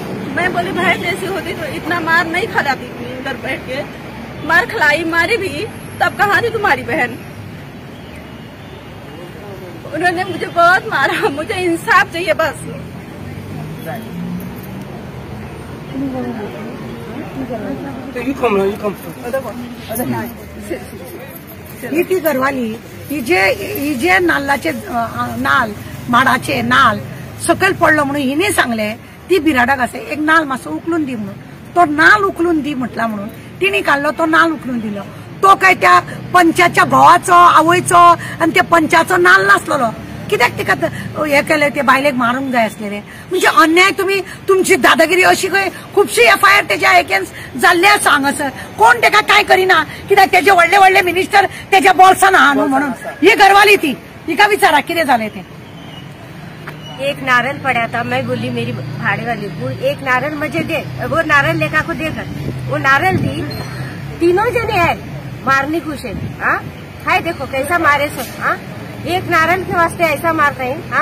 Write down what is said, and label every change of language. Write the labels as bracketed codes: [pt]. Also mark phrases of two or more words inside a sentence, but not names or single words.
[hi] मैं बोली बहन जैसी होती तो इतना मार नहीं खिलाती थी, उधर बैठ के मार खिलाई, मारी भी तब कहाँ थी तुम्हारी बहन। उन्होंने मुझे बहुत मारा, मुझे इंसाफ चाहिए बस। [kok] ही ती घरवाली ही जे नाल्लाचे नाल माडाचे नाल सकयल पडलो म्हणून हिने सांगले ती बिराडाक आसा एक नाल मातसो उखलून दी म्हणून। तो नाल उखलून दी म्हटला म्हणून तिने काढलो, तो नाल उखलून दिलो। तो काय त्या पंचाच्या घोवाचो आवयचो आणि त्या पंचाचो नाल नासलो, कित्याक तिका हे केले ते बायलेक मारूंक जाय आसलेले म्हणजे अन्याय तुम्ही तुमची दादागिरी अशी खंय खुबशी FIR त्याच्या एगेन्स्ट जाल्ले आसा हांगासर कोण तेका काय करिना कित्याक तेजे व्हडले व्हडले मिनिस्टर तेज्या बॉल्सान आहा न्हू म्हणून ही घरवाली ती हिका विचारा कितें जालें ते [hi] एक नारियल पड़ा था, मैं बोली मेरी भाड़े वाली वो एक नारियल मुझे दे, वो नारियल लेकर को देकर वो नारियल दी, तीनों जने है मारने खुश है। हाय देखो कैसा मारे सो, एक नारियल के वास्ते ऐसा मार रहे हैं।